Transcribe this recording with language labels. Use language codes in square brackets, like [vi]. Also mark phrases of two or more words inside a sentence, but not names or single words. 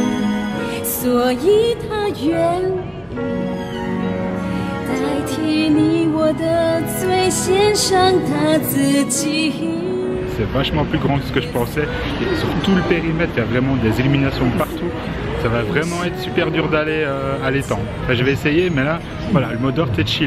[zh] 所以他愿意代替你我的罪，献上他自己。 [fr] C'est vachement plus grand que ce que je pensais. Et sur tout le périmètre, il y a vraiment des illuminations partout. Ça va vraiment être super dur d'aller à l'étang. Enfin, je vais essayer, mais là, voilà, le mot d'ordre c'est chill.